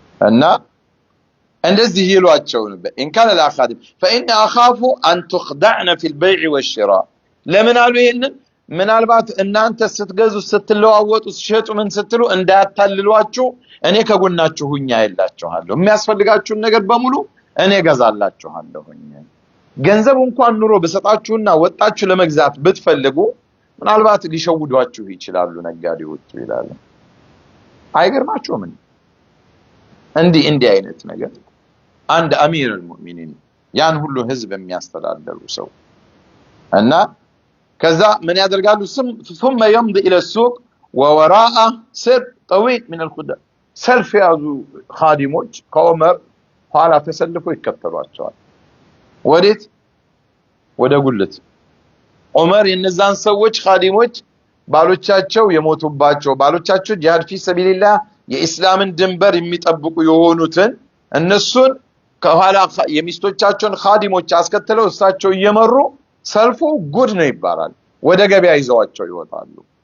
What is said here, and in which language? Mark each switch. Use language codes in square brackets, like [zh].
[am] እና እንደዚህ ይሏቸው ነበር [ar] ان كان لا خادم فإن أخاف أن تخدعن في البيع والشراء [am] ለምን አሉ ይሄንን ምናልባት እናንተ ስትገዙ ስትለዋወጡ ስትሸጡ ምን ስትሉ እንዳያታልሏችሁ እኔ ከጎናችሁ ሁኛ ይላችኋለሁ የሚያስፈልጋችሁን ነገር በሙሉ እኔ ገዛላችኋለሁኝ። ገንዘብ እንኳን ኑሮ በሰጣችሁና ወጣችሁ ለመግዛት ብትፈልጉ ምናልባት ሊሸውዷችሁ ይችላሉ ነጋዴዎች ይላሉ። አይገርማችሁም? እንዲህ አይነት ነገር አንድ አሚር المؤمنين ያን ሁሉ ህዝብ የሚያስተዳድሩ ሰው እና ከዛ ምን ያደርጋሉ? [ar] ثم يمضي الى السوق ووراءه سرب طويل من الخدام [am] ሰልፍ ያዙ ኻዲሞች ከዑመር ኋላ ተሰልፈው ይከተሏቸዋል። ወዴት? ወደ ጉልት። ዑመር የነዛን ሰዎች ኻዲሞች ባሎቻቸው የሞቱባቸው ባሎቻቸው ጂሃድ ፊ ሰቢልላህ የኢስላምን ድንበር የሚጠብቁ የሆኑትን እነሱን ከኋላ የሚስቶቻቸውን ኻዲሞች አስከተለው እሳቸው እየመሩ ሰልፉ ጉድ ነው ይባላል ወደ ገበያ ይዘዋቸው ይወጣሉ።